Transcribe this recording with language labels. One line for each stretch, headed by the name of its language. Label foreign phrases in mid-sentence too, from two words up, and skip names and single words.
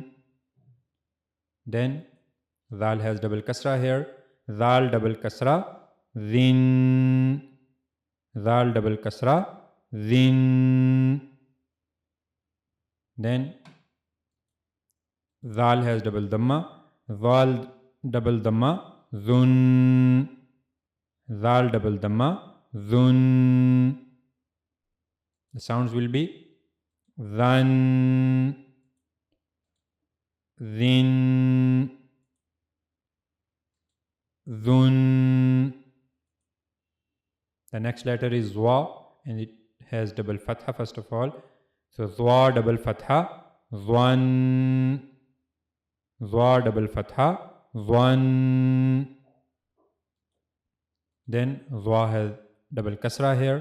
English: Then zal has double kasra here. Zal double kasra, zin. Zal double kasra, zin. Then zal has double dhamma. Zal double dhamma, zun. Zal double dhamma, zun. The sounds will be zan, zin, zun. The next letter is zwa, and it has double fatha first of all. So zwa double fatha, zwan. Zwa double fatha, zwan. Then zwa has double kasra here.